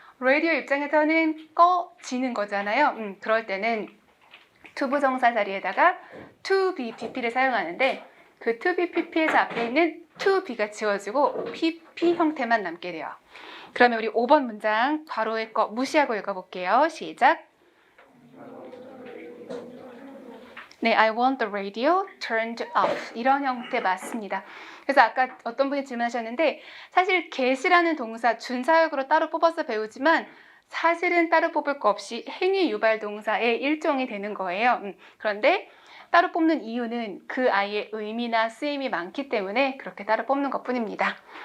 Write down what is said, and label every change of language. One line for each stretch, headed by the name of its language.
Korean: 라디오 입장에서는 꺼지는 거잖아요. 그럴 때는 투부정사 자리에다가 to be pp를 사용하는데 그 to be pp에서 앞에 있는 to be가 지워지고 pp 형태만 남게 돼요. 그러면 우리 5번 문장 괄호의 거 무시하고 읽어볼게요. 시작.
English: 네, I want the radio turned off.
Korean: 이런 형태 맞습니다. 그래서 아까 어떤 분이 질문하셨는데 사실 get이라는 동사 준사역으로 따로 뽑아서 배우지만 사실은 따로 뽑을 거 없이 행위 유발 동사의 일종이 되는 거예요. 그런데 따로 뽑는 이유는 그 아이의 의미나 쓰임이 많기 때문에 그렇게 따로 뽑는 것 뿐입니다.